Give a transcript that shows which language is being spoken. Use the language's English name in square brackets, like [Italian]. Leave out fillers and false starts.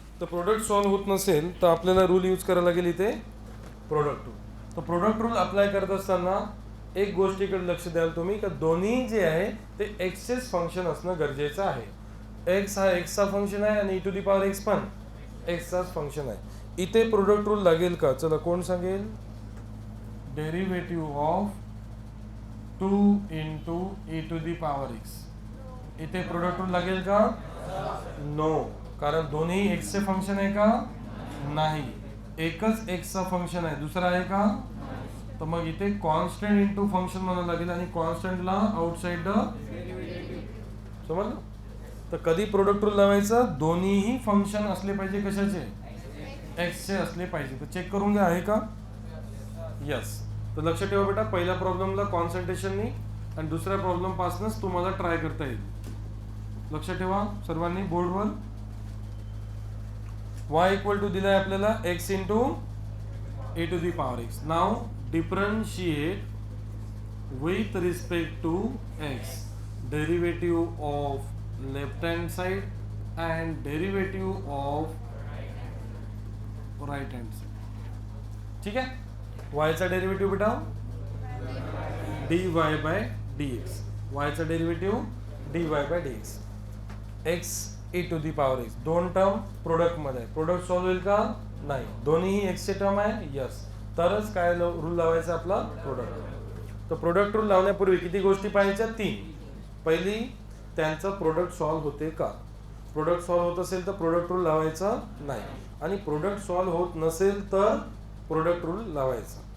[Marathi] तर product solve होत नसेल तर आपल्याला रूल यूज करायला लागेल इथे प्रोडक्ट रूल. तर प्रोडक्ट रूल अप्लाय करत असताना एक गोष्टीकडे लक्ष द्याल तुम्ही का दोन्ही जे आहे ते एक्सचेच फंक्शन असणं गरजेचं आहे. एक्स हा एक्सचा फंक्शन आहे आणि E to the power x पण एक्सचाच फंक्शन आहे. इथे प्रोडक्ट रूल लागेल का? चला कोण सांगेल? [English] Derivative of 2 into e to the power x. [Marathi] इथे प्रोडक्ट रूल लागेल का? नो, कारण दोन्ही x चे फंक्शन आहे का? नाही. एकच x चा फंक्शन आहे, दुसरा आहे का? तर मग इथे कॉन्स्टंट इंटू फंक्शन म्हणावं लागेल आणि कॉन्स्टंटला आउटसाइड द. समजलं? तर कधी प्रोडक्ट रूल लावायचं? दोन्हीही फंक्शन असले पाहिजे कशाचे? x चे असले पाहिजे. तर चेक करून घ्या आहे का? यस. तर लक्ष ठेवा बेटा, पहिल्या प्रॉब्लेमला कॉन्सन्ट्रेशननी आणि दुसऱ्या प्रॉब्लेम पासूनच तुम्हाला ट्राय करता येईल. लक्ष ठेवा सर्वांनी बोर्डवर. [English] y equal to [Marathi] दिलाय आपल्याला [English] x into e to the power x. Now differentiate with respect to x derivative of left hand side and derivative of right hand side. [Marathi] ठीक आहे. y चा डेरिव्हेटिव्ह बेटा dy by dx, y चा derivative dy by dx, x e to the power x. दोन term product मध्ये, product solve होईल का? नाही. दोन्ही x चे टर्म आहे. यस. तरच काय रूल लावायचा आपला? प्रोडक्ट. तर प्रोडक्ट रूल लावण्यापूर्वी किती गोष्टी पाहायच्या? 3. पहिली, त्यांचं प्रोडक्ट सॉल्व होते का? प्रोडक्ट सॉल्व होत असेल तर प्रोडक्ट रूल लावायचा नाही, आणि प्रोडक्ट सॉल्व होत नसेल तर प्रोडक्ट रूल लावायचा.